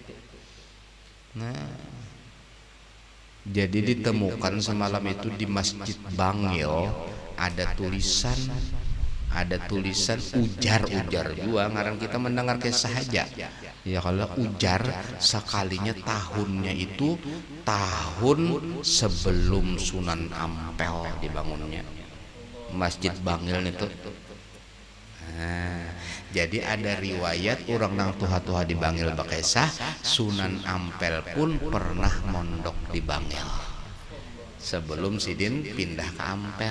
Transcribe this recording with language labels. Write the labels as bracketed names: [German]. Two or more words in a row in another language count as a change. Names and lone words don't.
[Banjar] Nah, jadi ditemukan semalam itu di Masjid Bangil ada tulisan ujar juga, ngarang kita mendengar kisah saja. Ya kalau ujar sekalinya tahunnya itu tahun sebelum Sunan Ampel dibangunnya Masjid Bangil itu. Nah, jadi ada riwayat orang nang tuha-tuha di Bangil bakesah Sunan Ampel pun pernah mondok di Bangil sebelum Sidin pindah ke Ampel.